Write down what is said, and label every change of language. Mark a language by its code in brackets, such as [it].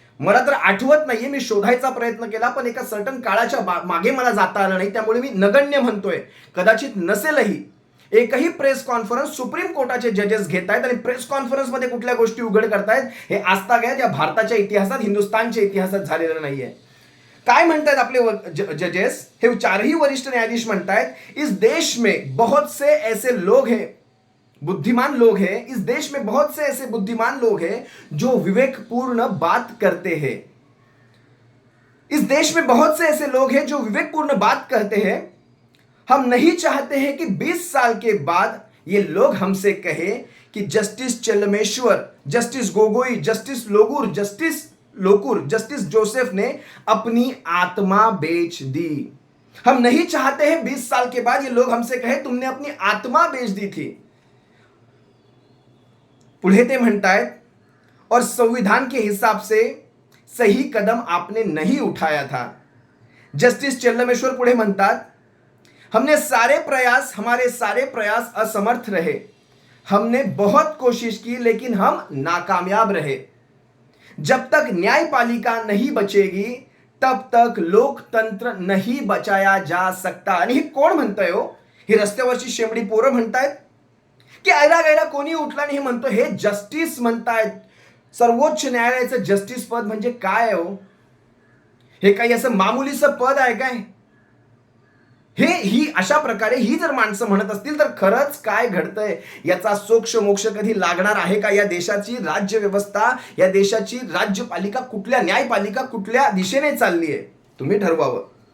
[mr] मला तर आठवत नाहीये, मी शोधायचा प्रयत्न केला पण एका सर्टन काळाच्या मागे मला जाता आलं नाही, त्यामुळे मी नगण्य म्हणतोय. कदाचित नसेलही. एकही प्रेस कॉन्फरन्स सुप्रीम कोर्टाचे जजेस घेत आहेत आणि प्रेस कॉन्फरन्स मध्ये कुठल्या गोष्टी उघड करतायत हे आजतागायत या भारताच्या इतिहासात, हिंदुस्थानच्या इतिहासात झालेलं नाहीये. काय म्हणतात आपले जजेस, हे चारही वरिष्ठ न्यायाधीश म्हणतायत, [hi] इस देश में बहुत से ऐसे लोग हैं, बुद्धिमान लोग हैं, इस देश में बहुत से ऐसे बुद्धिमान लोग हैं जो विवेकपूर्ण बात करते हैं. इस देश में बहुत से ऐसे लोग हैं जो विवेकपूर्ण बात करते हैं. हम नहीं चाहते हैं कि 20 साल के बाद ये लोग हमसे कहे कि justice चेल्लमेश्वर, justice Gogoi, justice Lokur, justice Joseph ने अपनी आत्मा बेच दी. हम नहीं चाहते हैं 20 साल के बाद ये लोग हमसे कहे तुमने अपनी आत्मा बेच दी थी. [mr] पुढे ते म्हणतायत, [hi] और संविधान के हिसाब से सही कदम आपने नहीं उठाया था. जस्टिस चेल्लमेश्वर [mr] पुढे म्हणतात, [hi] हमारे सारे प्रयास असमर्थ रहे. हमने बहुत कोशिश की लेकिन हम नाकामयाब रहे. जब तक न्यायपालिका नहीं बचेगी तब तक लोकतंत्र नहीं बचाया जा सकता. [mr] आणि हे कोण म्हणतंय हो? ही रस्त्यावरची शेंबडी पोरं म्हणतायत की ऐरा गैरा कोणी उठला नाही म्हणतो? हे जस्टिस म्हणतायत. सर्वोच्च न्यायालयाचं जस्टिस पद म्हणजे काय आहे हो? हे काही असं मामुलीचं पद आहे काय? ही अशा प्रकारे ही जर माणसं म्हणत असतील तर खरंच काय घडतंय याचा सोक्ष मोक्ष कधी लागणार आहे का? या देशाची राज्य व्यवस्था, या देशाची राज्यपालिका कुठल्या, न्यायपालिका कुठल्या दिशेने चालली आहे, तुम्ही ठरवावं.